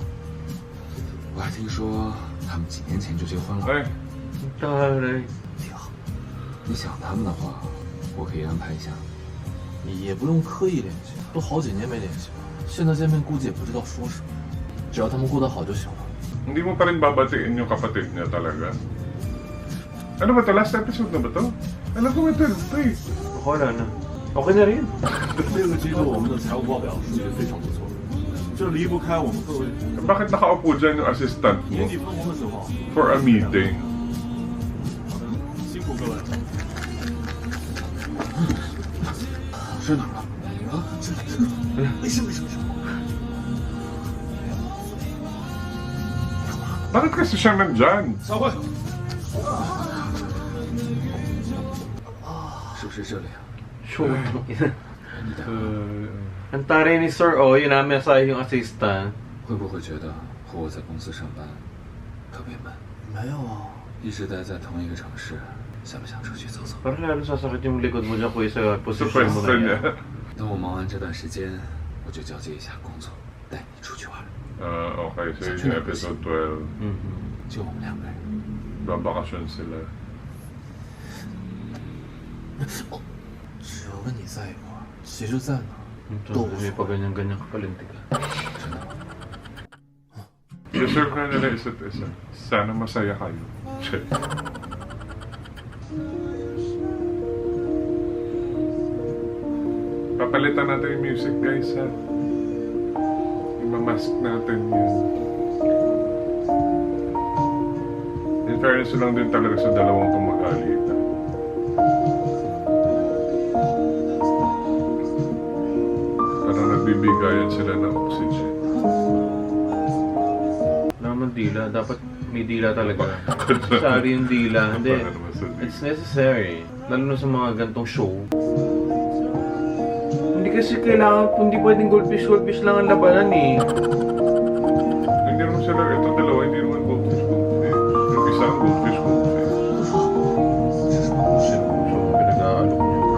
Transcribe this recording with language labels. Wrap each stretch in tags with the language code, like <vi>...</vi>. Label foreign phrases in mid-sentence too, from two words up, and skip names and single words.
<zh>我还听说他们几年前就结婚了。</zh> <tl>Ay, Taray.</tl> <zh>挺好，你想他们的话，我可以安排一下。也不用刻意联系，都好几年没联系了，现在见面估计也不知道说什么，只要他们过得好就行了。</zh> <tl>hindi mo pa rin babatiin yung kapatid niya talaga. Ano ba to?</tl> <en>Last episode</en> <tl>na ba to? Alam ko may 12 to eh. Wala na. Okay na rin.</tl> <zh>这个季度我们的财务报表数据非常不错，这离不开我们各位</zh> <tl>Bakit nakaupo dyan yung assistant mo?</tl> <zh>年底分红的时候，</zh> <en>For a meeting.</en> <zh>辛苦各位。摔哪儿了？啊，这没事没事没事。</zh> <tl>Bakit kasi siya nandyan?</tl> <zh>散会。是不是这里啊？</zh> <en>Shoot.</en> <zh>你的</zh> <tl>Ang taray ni Sir, oh, yun namin sa yung assistant.</tl> <zh>会不会觉得和我在公司上班特别闷？没有啊，一直待在同一个城市，想不想出去走走？</zh> <tl>Parang lalo sasakit yung likod mo dyan, kuya, sa Sa posisyon mo pwesto na niya. yan.</tl> <zh>等我忙完这段时间，我就交接一下工作，带你出去玩。</zh> <tl>Okay, so yun yung episode 12. Mhm.</tl> <zh>就我们两个人。</zh> <tl>Babakasyon sila.</tl> <zh>只要跟你在一块儿，其实在哪儿</zh> <tl>Ito,</tl> <zh>都无</zh> <tl>may</tl> <zh>所谓。</zh> <tl>paganyan-ganyan ka palintik ka. Deserve na nila isa't isa. Sana masaya kayo. Shit. Papalitan natin yung music, guys, ha? Imamask natin yun.</tl> <en>In fairness</en> <tl>lang din talaga sa dalawang tumag-alita. Parang nagbibigayan sila ng oxygen. Wala naman dila. Dapat may dila talaga. Sorry yung dila. Hindi. Para naman sa dila.</tl> <en>It's necessary.</en> <tl>Lalo na sa mga gantong show. Hindi kasi kailangan, hindi pwedeng goldfish lang ang labanan eh. Hindi naman sila, itong dalawa, hindi naman goldfish. Yung isa ang goldfish. Show, pinag-aalok niyo.</tl>